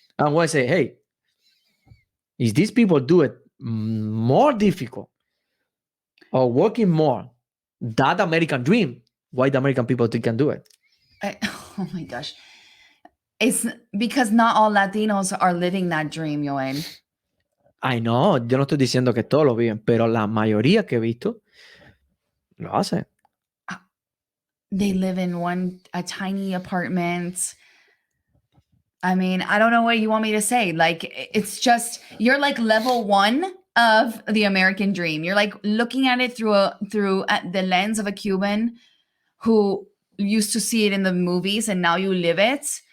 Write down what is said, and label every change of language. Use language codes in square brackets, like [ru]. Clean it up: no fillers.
[en] And when I say, hey, if these people do it more difficult or working more, that American dream, why the American people can do it? Oh my gosh. It's because not all Latinos are living that dream, Joel. I know, [es] yo no estoy diciendo que todos lo viven, pero la mayoría que he visto lo hacen. [en] They live in a tiny apartment. I mean, I don't know what you want me to say. Like, it's just, you're like level 1 of the American dream. You're like looking at it through the lens of a Cuban who used to see it in the movies and now you live it.